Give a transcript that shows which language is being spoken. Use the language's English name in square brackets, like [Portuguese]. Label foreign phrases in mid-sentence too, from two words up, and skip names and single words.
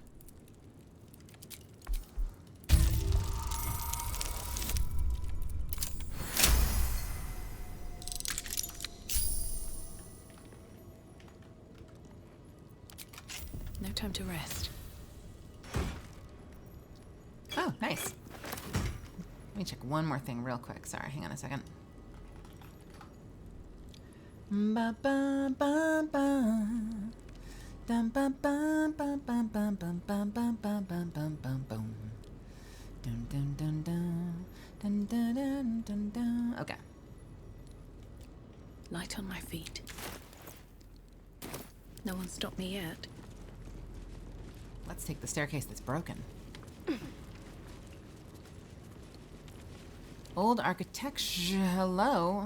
[English] No time to rest. Oh, nice. Let me check one more thing real quick. Sorry, hang on a second. Ba ba ba ba. Dum ba ba ba ba ba ba ba ba ba ba ba ba boom. Dun dun dun dun dun dun dun dun dun. Okay. Light on my feet. No one stopped me yet. Let's take the staircase that's broken. Old architecture. Hello.